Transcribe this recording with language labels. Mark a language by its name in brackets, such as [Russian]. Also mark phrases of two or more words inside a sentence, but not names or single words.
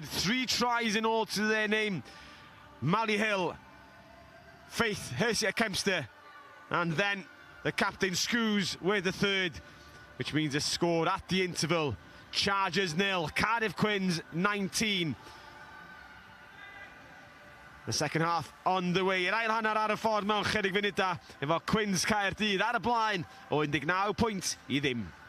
[English] 3 tries in all to their name. Mally Hill, Faith, Hersia Kempster, and then the captain Screws with the third, which means a score at the interval. Chargers 0, Cardiff Quins 19. The second half on the way. [Welsh] Yr ail hanner ar y ffordd mewn chydig funudau efo Quins Caerdydd ar y blaen o 19 pwynt I ddim.